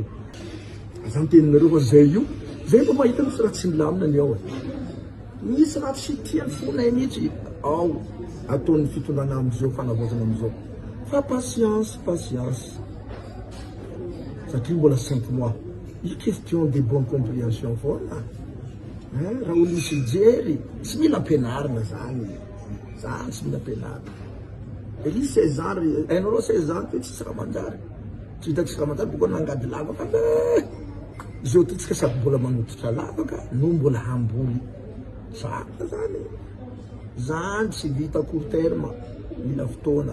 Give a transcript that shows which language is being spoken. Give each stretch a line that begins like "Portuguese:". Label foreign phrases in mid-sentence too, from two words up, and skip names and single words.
Malagasy: Zany teninareo fa zay io zay mba mahita misy raha tsy milamina ny ao misy raha tsy tiany fonay mihitsy ao ataon'ny fitondrana amizao fanavozana amizao fa patience satria mbola 5 mois io
French: question de bonne compréhension
Malagasy: foana. Raha olo misy mijery tsy mila ampianarina zany tsy mila ampianarina. Ery 16 ans hainareo 16 ans ty tsisy raha manjary tsy hita tsisy raha manjary boka nangady lavaka zao ty tsika sady mbola manoditra lavaka no mbola hamboly zaka zany tsy vita
French: court terme
Malagasy: mila fotoana.